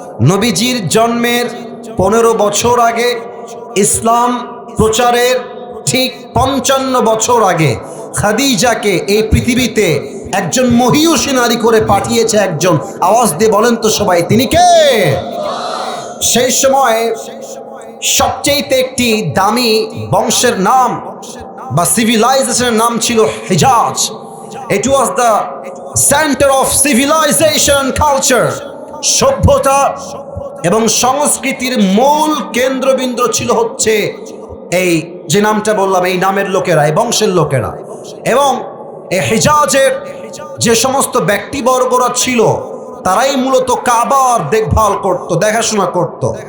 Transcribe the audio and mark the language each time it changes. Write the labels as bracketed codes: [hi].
[bn] নবীজির জন্মের 15 বছর আগে, ইসলাম প্রচারের ঠিক 55 বছর আগে খাদিজাকে এই পৃথিবীতে একজন মহিয়সী নারী করে পাঠিয়েছে একজন। আওয়াজ দিয়ে বলেন তো সবাই, তিনি কে? সেই সময় সবচেয়ে একটি দামি বংশের নাম বা সিভিলাইজেশনের নাম ছিল হিজাজ। [en] It was the center of civilization culture. [bn] সভ্যতা এবং সংস্কৃতির মূল কেন্দ্রবিন্দু ছিল হচ্ছে এই যে নামটা বললাম, এই নামের লোকেরা, এই বংশের লোকেরা। এবং এই হিজাজের যে সমস্ত ব্যক্তিবর্গরা ছিল তারাই মূলত কাবার দেখভাল করত, দেখাশোনা করত।